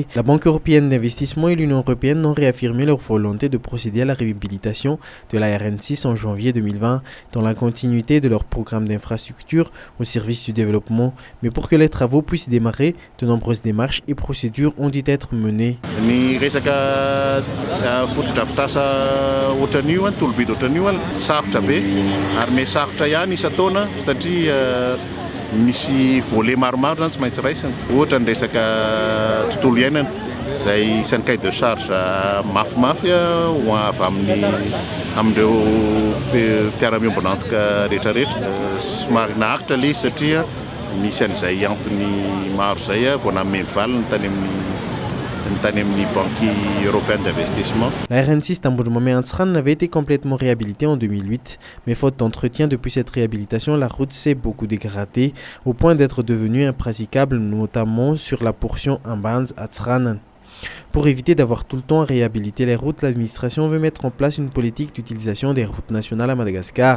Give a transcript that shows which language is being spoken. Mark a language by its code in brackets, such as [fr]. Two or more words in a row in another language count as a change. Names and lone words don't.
[fr] La Banque européenne d'investissement et l'Union européenne ont réaffirmé leur volonté de procéder à la réhabilitation de la RN6 en janvier 2020, dans la continuité de leur programme d'infrastructure au service du développement. Mais pour que les travaux puissent démarrer, de nombreuses démarches et procédures ont dû être menées. [mg] Misy volet maromaro zany tsy maintsy raisina ohatra ny resaka tontolo iainana izay isan'ny [fr] cahier de charge [mg] mafimafy ho avy amin'ireo mpiara-miombona antoka rehetrarehetra. Somary naharitra ilay izy satria misy an'izay antony maro izay vao namemy valiny tany amin'ny Banque européenne d'investissement. [fr] La RN6 Tambojomame-Atsranen avait été complètement réhabilitée en 2008, mais faute d'entretien depuis cette réhabilitation, la route s'est beaucoup dégradée au point d'être devenue impraticable, notamment sur la portion Ambans-Atsranen. Pour éviter d'avoir tout le temps à réhabiliter les routes, l'administration veut mettre en place une politique d'utilisation des routes nationales à Madagascar.